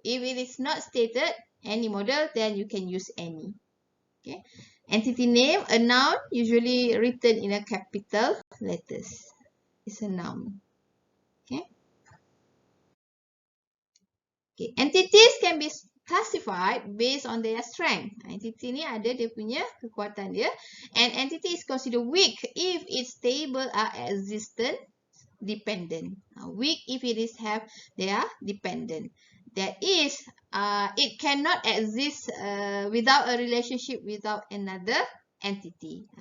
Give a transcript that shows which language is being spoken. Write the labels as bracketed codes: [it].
[en] If it is not stated any model, then you can use any. Okay, entity name, a noun, usually written in a capital letters. It's a noun. Okay. Okay, entities can be classified based on their strength. [ms] Entity ni ada dia punya kekuatan dia. [en] And entity is considered weak if its table are existent dependent. Weak if they are dependent. That is, it cannot exist without a relationship without another entity.